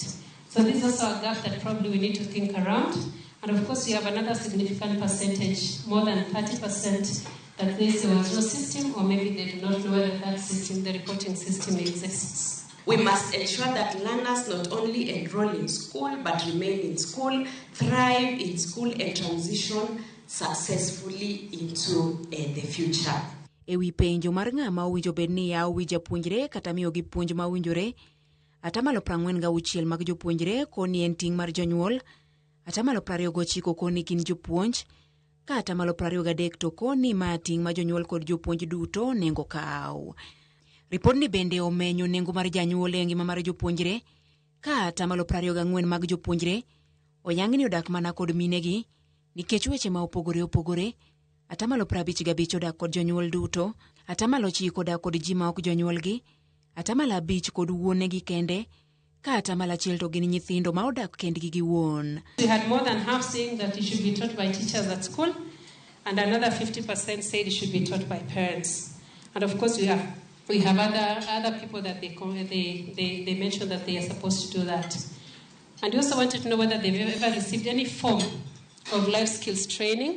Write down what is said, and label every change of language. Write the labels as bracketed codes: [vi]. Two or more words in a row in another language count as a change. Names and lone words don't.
[en] So this is also a gap that probably we need to think around. And of course, we have another significant percentage, more than 30%, that there was no system, or maybe they do not know whether that system, the reporting system, exists. We must ensure that learners not only enroll in school, but remain in school, thrive in school, and transition successfully into the future. [luo] Ewi penjo mar ng'ama owinjo bed ni yawo wi japuonjre kata miyo gi puonj ma owinjore, atamalo 46 mag jopuonjre koni en ting' mar jonyuol, atamalo 29 koni gin jopuonj, ka atamalo 23 to koni ma ting' ma jonyuol kod jopuonj duto nengo kaw. Ripodni bende omenyo nengo mar janyuol e ngima mar jopuonjre, ka atamalo 24 mag jopuonjre oyangni odak mana kod minegi nikech weche ma opogore opogore, atamalo 55 odak kod jonyuol duto, atamalo 9 odak kod ji ma ok jonyuolgi, atamalo 5 kod wuonegi kende, ka atamalo 1 to gin nyithindo ma odak kendgi gi wuon. [en] We had more than half saying that it should be taught by teachers at school, and another 50% said it should be taught by parents. And of course, we have other people that they mentioned that they are supposed to do that. And we also wanted to know whether they've ever received any form of life skills training.